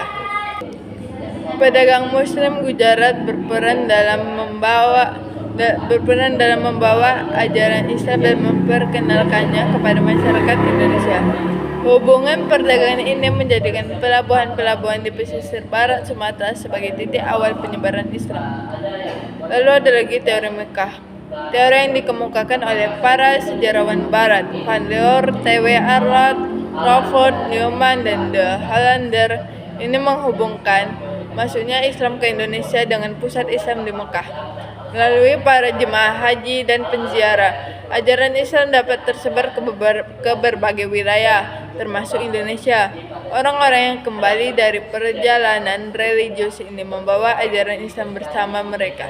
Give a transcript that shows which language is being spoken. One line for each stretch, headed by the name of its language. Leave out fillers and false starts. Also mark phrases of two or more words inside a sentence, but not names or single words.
Indonesian: Pedagang Muslim Gujarat berperan dalam membawa ajaran Islam dan memperkenalkannya kepada masyarakat Indonesia. Hubungan perdagangan ini menjadikan pelabuhan-pelabuhan di pesisir barat Sumatera sebagai titik awal penyebaran Islam. Lalu ada lagi teori Mekah. Teori yang dikemukakan oleh para sejarawan barat, Van Leeuw, T.W. Arnold, Crawford, Newman, dan De Hollander, ini menghubungkan masuknya Islam ke Indonesia dengan pusat Islam di Mekah. Melalui para jemaah haji dan penziarah, ajaran Islam dapat tersebar ke berbagai wilayah, termasuk Indonesia. Orang-orang yang kembali dari perjalanan religius ini membawa ajaran Islam bersama mereka.